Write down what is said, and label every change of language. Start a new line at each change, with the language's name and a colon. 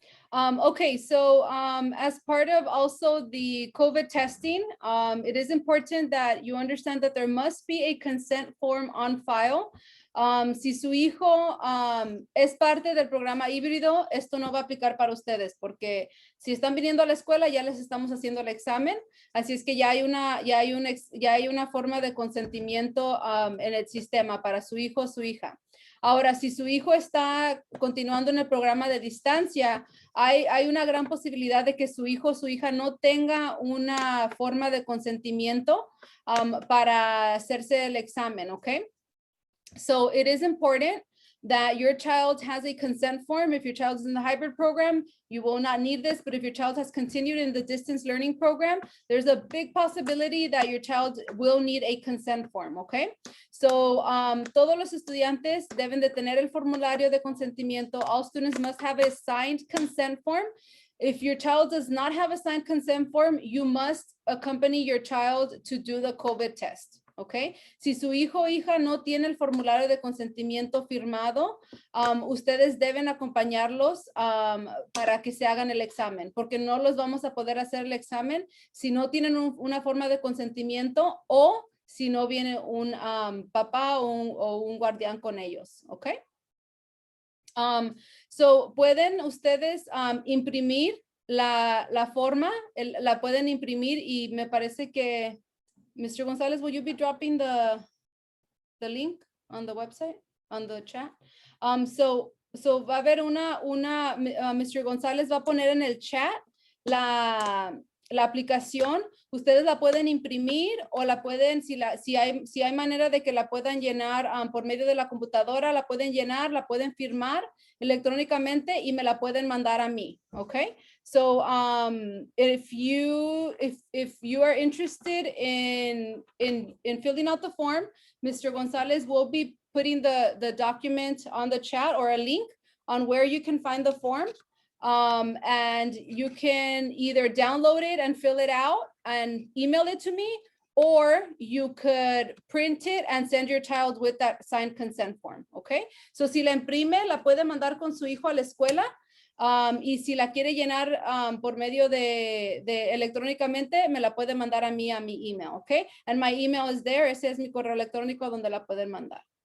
English: Okay, so as part of also the COVID testing, it is important that you understand that there must be a consent form on file.
Spanish: Si su hijo es parte del programa híbrido, esto no va a aplicar para ustedes, porque si están viniendo a la escuela ya les estamos haciendo el examen, así es que ya hay una forma de consentimiento en el sistema para su hijo o su hija. Ahora, si su hijo está continuando en el programa de distancia, hay una gran posibilidad de que su hijo o su hija no tenga una forma de consentimiento para hacerse el examen, ¿ok?
English: So it is important that your child has a consent form. If your child is in the hybrid program, you will not need this, but if your child has continued in the distance learning program, there's a big possibility that your child will need a consent form, okay?
Spanish: So todos los estudiantes deben de tener el formulario de consentimiento.
English: All students must have a signed consent form. If your child does not have a signed consent form, you must accompany your child to do the COVID test.
Spanish: ¿Ok? Si su hijo o hija no tiene el formulario de consentimiento firmado, ustedes deben acompañarlos para que se hagan el examen, porque no los vamos a poder hacer el examen si no tienen una forma de consentimiento o si no viene un papá o un guardián con ellos. ¿Ok? So pueden ustedes imprimir la forma, la pueden imprimir y me parece que Mr.
English: Gonzalez, will you be dropping the link on the website, on the chat?
Spanish: So va a haber Mr. Gonzalez va a poner en el chat la aplicación. Ustedes la pueden imprimir o la pueden, si hay manera de que la puedan llenar por medio de la computadora, la pueden llenar, la pueden firmar electrónicamente y me la pueden mandar a mí, okay?
English: So if you are interested in filling out the form, Mr. Gonzalez will be putting the document on the chat or a link on where you can find the form. And you can either download it and fill it out and email it to me, or you could print it and send your child with that signed consent form, okay?
Spanish: So si la imprime, la puede mandar con su hijo a la escuela, y si la quiere llenar por medio de electrónicamente, me la puede mandar a mí, a mi email, okay?
English: And my email is there.
Spanish: Ese es mi correo electrónico donde la pueden mandar.